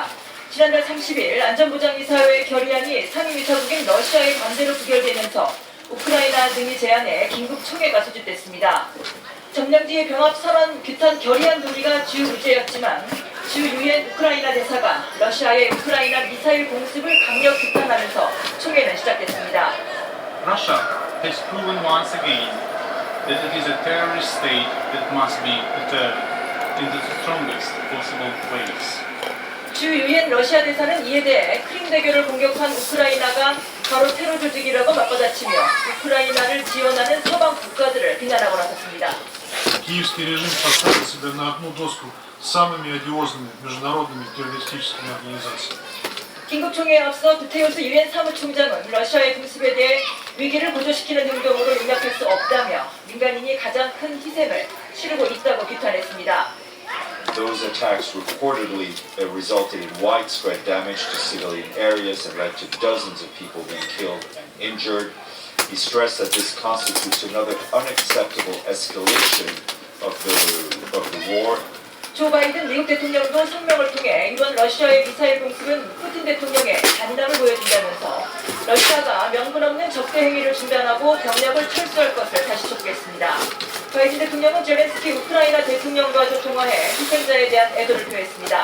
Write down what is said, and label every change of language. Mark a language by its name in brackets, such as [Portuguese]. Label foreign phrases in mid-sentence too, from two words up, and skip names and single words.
[Korean] 지난달 30일 안전보장이사회 결의안이 상임이사국인 러시아의 반대로 부결되면서 우크라이나 등이 제안해 긴급 총회가 소집됐습니다. 점령지 병합 선언 규탄 결의안 논의가 주 주제였지만 주 유엔 우크라이나 대사가 러시아의 우크라이나 미사일 공습을 강력 규탄하면서 총회는 시작됐습니다. [English] Russia has proven once again that it is a terrorist state that must be deterred in the strongest possible ways. [Korean] 주 유엔 러시아 대사는 이에 대해 크림 대교를 공격한 우크라이나가 바로 테러 조직이라고 맞받아치며 우크라이나를 지원하는 서방 국가들을 비난하고 나섰습니다. [Russian] Киевский режим поставил себя на одну доску с самыми одиозными международными террористическими организациями. [Korean] 긴급총회에 앞서 구테우스 유엔 사무총장은 러시아의 공습에 대해 위기를 고조시키는 행동으로 용납할 수 없다며 민간인이 가장 큰 희생을 치르고 있다고 규탄했습니다. [English] Those attacks reportedly resulted in widespread damage to civilian areas and led to dozens of people being killed and injured. He stressed that this constitutes another unacceptable escalation of the war. [Korean] 조 바이든 미국 대통령도 성명을 통해 이번 러시아의 미사일 공습은 푸틴 대통령의 잔인함을 보여준다면서 러시아가 명분 없는 적대 행위를 중단하고 병력을 철수할 것을 다시 촉구했습니다. 바이든 대통령은 젤렌스키 우크라이나 대통령과도 통화해 희생자에 대한 애도를 표했습니다.